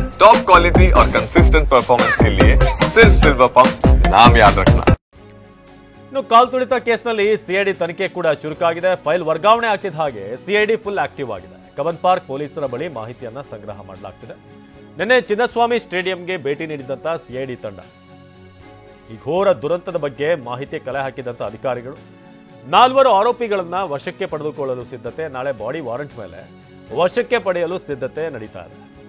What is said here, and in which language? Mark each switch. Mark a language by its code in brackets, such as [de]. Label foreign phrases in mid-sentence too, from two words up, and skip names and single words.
[en] top quality [hi] और [en] consistent performance [hi] के लिए सिर्फ सिल्वर पंप नाम याद रखना। [kn] ಇನ್ನು ಕಾಲ್ ತುಳಿತ ಕೇಸ್ನಲ್ಲಿ ಸಿಐಡಿ ತನಿಖೆ ಕೂಡ ಚುರುಕಾಗಿದೆ. ಫೈಲ್ ವರ್ಗಾವಣೆ ಆಗ್ತಿದ್ದ ಹಾಗೆ ಸಿಐಡಿ [en] full active [kn] ಆಗಿದೆ. ಕಬ್ಬನ್ ಪಾರ್ಕ್ ಪೊಲೀಸರ ಬಳಿ ಮಾಹಿತಿಯನ್ನ ಸಂಗ್ರಹ ಮಾಡಲಾಗ್ತಿದೆ. ನಿನ್ನೆ ಚಿನ್ನಸ್ವಾಮಿ ಸ್ಟೇಡಿಯಂಗೆ ಭೇಟಿ ನೀಡಿದಂತ ಸಿಐಡಿ ತಂಡ ಈ ಘೋರ ದುರಂತದ ಬಗ್ಗೆ ಮಾಹಿತಿ ಕಲೆ ಹಾಕಿದಂತ ಅಧಿಕಾರಿಗಳು 4 ಆರೋಪಿಗಳನ್ನ ವಶಕ್ಕೆ ಪಡೆದುಕೊಳ್ಳಲು ಸಿದ್ಧತೆ, ನಾಳೆ [en] body warrant [kn] ಮೇಲೆ ವಶಕ್ಕೆ ಪಡೆಯಲು ಸಿದ್ಧತೆ ನಡೀತಾ ಇದೆ.